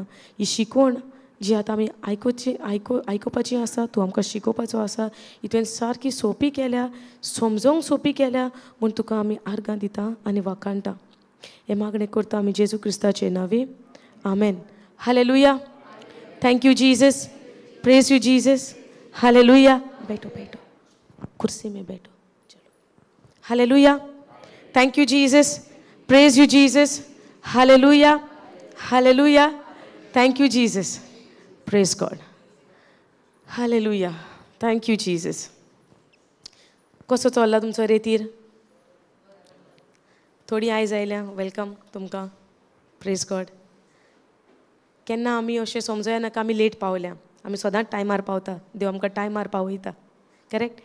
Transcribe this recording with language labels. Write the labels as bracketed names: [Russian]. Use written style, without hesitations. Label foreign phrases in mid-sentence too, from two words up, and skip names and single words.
[Konkani] ही शिकवण जी आतां आमी आयकुपाची आसा तूं आमकां शिकोवपाचो आसा ही तुवें सारकी सोंपी केल्या समजोवंक सोंपी केल्या म्हूण तुका आमी आर्गां दिता आनी वाखाणटा. हें मागणें करता आमी जेजू क्रिस्ताचे नांवे आमेन. हालेलुया. [English] Thank you Jesus. Praise you Jesus. हालेलुया. [Hindi] बैठो कुर्सी में बैठो चलो. [English] हालेलुया. Thank you Jesus. Praise you Jesus. हालेलुया. हालेलुया. Thank you Jesus. Praise God. Hallelujah. Thank you, Jesus. [Konkani] कसो चल्ला तुमचो रेतीर? थोडी आयज आयल्या वेलकम तुमकां. [English] Praise God. [Konkani] केन्ना आमी अशें समजया नाका आमी लेट पावल्या आमी सदांच टायमार पावता देव आमकां टायमार पावयता करेक्ट.